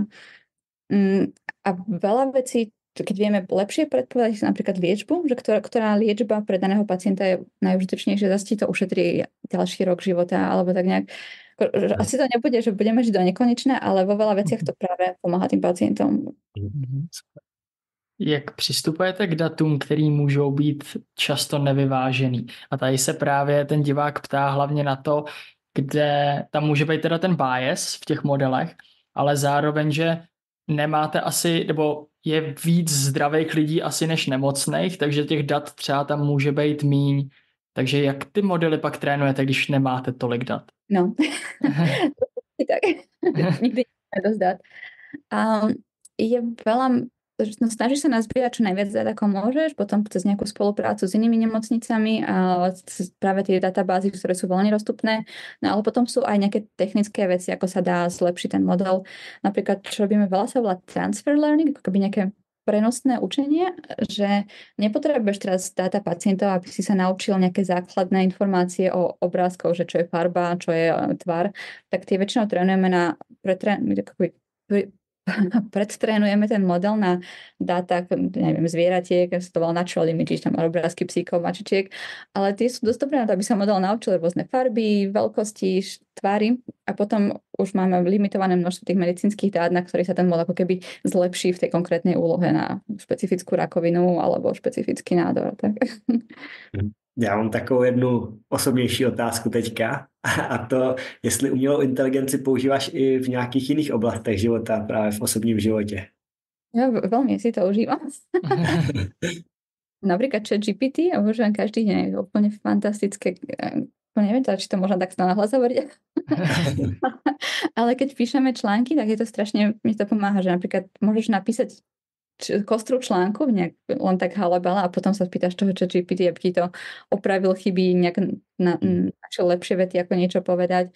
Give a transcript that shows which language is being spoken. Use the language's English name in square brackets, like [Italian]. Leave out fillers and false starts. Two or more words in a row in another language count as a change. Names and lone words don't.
[Slovak] A veľa vecí, keď vieme lepšie predpovedať napríklad liečbu, že ktorá liečba pre daného pacienta je najužitočnejšia, zase to ušetrí ďalší rok života, alebo tak nejak. Asi to nebude, že budeme žiť do nekonečna, ale vo veľa veciach to práve pomáha tým pacientom. [Czech] Jak přistupujete k datům, který můžou být často nevyvážený? A tady se právě ten divák ptá hlavně na to, kde tam může být teda ten bias v těch modelech, ale zároveň, že nemáte asi, nebo je víc zdravých lidí asi než nemocných, takže těch dat třeba tam může být míň. Takže jak ty modely pak trénujete, když nemáte tolik dat? [Slovak] No, tak. Nikdy nemáme dosť dat. Je veľa, snažíš sa nazbierať čo najviac dát, ako môžeš, potom cez nejakú spoluprácu s inými nemocnicami a práve tie databázy, ktoré sú voľne dostupné. No ale potom sú aj nejaké technické veci, ako sa dá zlepšiť ten model. Napríklad, čo robíme veľa, sa volá [English] transfer learning, [Slovak] ako keby nejaké prenosné učenie, že nepotrebuješ teraz dáta pacientov, aby si sa naučil nejaké základné informácie o obrázkoch, že čo je farba, čo je tvar, tak tie väčšinou trénujeme na predtrénujeme ten model na dátach, neviem, zvieratiek, sa to volá [English] natural images, [Slovak] tam obrázky psíkov, mačičiek, ale tie sú dostupné na to, aby sa model naučil rôzne farby, veľkosti, tvary a potom už máme limitované množstvo tých medicínskych dát, na ktorých sa ten model ako keby zlepší v tej konkrétnej úlohe na špecifickú rakovinu alebo špecifický nádor. Tak. [Czech] Já mám takovou jednu osobnější otázku teďka a to, jestli umělou inteligenci používáš i v nějakých jiných oblastech života, právě v osobním životě. [Slovak] Ja veľmi si to užívam. Napríklad ChatGPT a používam každý deň, je úplne fantastické. Neviem, či to možno takto nahlas hovoriť. Ale keď píšeme články, tak je to strašne, mi to pomáha, že napríklad môžeš napísať kostru článku, nejak len tak halabala a potom sa spýtaš toho ChatGPT, aby ti to opravil chyby, nejak našiel lepšie vety, ako niečo povedať.